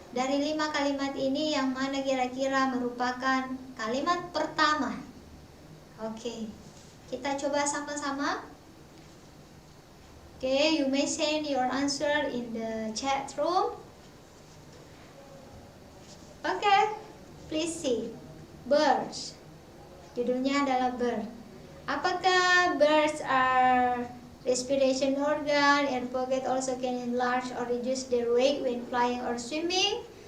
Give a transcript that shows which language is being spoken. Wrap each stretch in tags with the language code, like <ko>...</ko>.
<id>Dari 5 kalimat ini yang mana kira-kira merupakan kalimat pertama? Oke, kita coba sama-sama.</id> <en>Okay, you may send your answer in the chat room. Okay, please see.</en> <id>Birds. Judulnya adalah bird. Apakah</id> <en>birds are respiration organ, air pocket also can enlarge or reduce their weight when flying or swimming.</en>